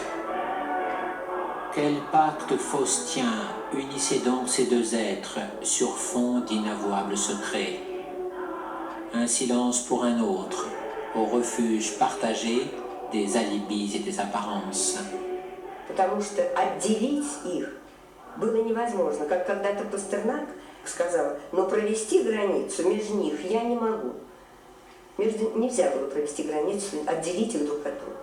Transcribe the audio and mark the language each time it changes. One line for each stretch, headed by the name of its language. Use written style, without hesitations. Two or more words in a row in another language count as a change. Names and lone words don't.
French: Quel pacte faustien unissait donc ces deux êtres sur fond d'inavouables secrets? Un silence pour un autre, au refuge partagé des alibis et des apparences.
Russian: Потому что отделить их было невозможно. Как когда-то Пастернак сказал, но провести границу между них я не могу. Нельзя было провести границу, отделить их друг от друга.